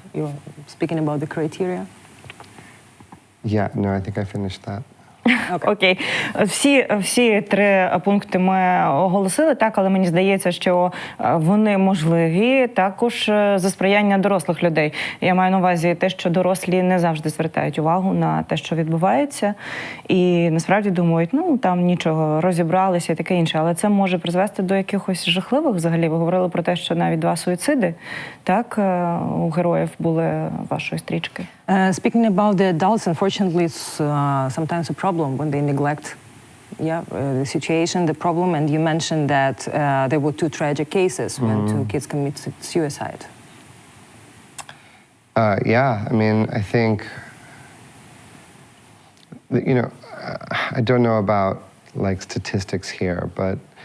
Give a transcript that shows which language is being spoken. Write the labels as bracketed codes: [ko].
[en] You're speaking about the criteria. Yeah, no, I think I finished that. [uk] Окей. Всі три пункти ми оголосили, так, але мені здається, що вони можливі також за сприяння дорослих людей. Я маю на увазі те, що дорослі не завжди звертають увагу на те, що відбувається, і насправді думають, ну, там нічого, розібралися і таке інше, але це може призвести до якихось жахливих взагалі. Ви говорили про те, що навіть 2 суїциди, так, у героїв були вашої стрічки. [en] Speaking about the adults, unfortunately, it's sometimes a problem when they neglect the situation, the problem. And you mentioned that there were 2 tragic cases when 2 kids committed suicide. Yeah, I mean, I think, you know, I don't know about, like, statistics here, but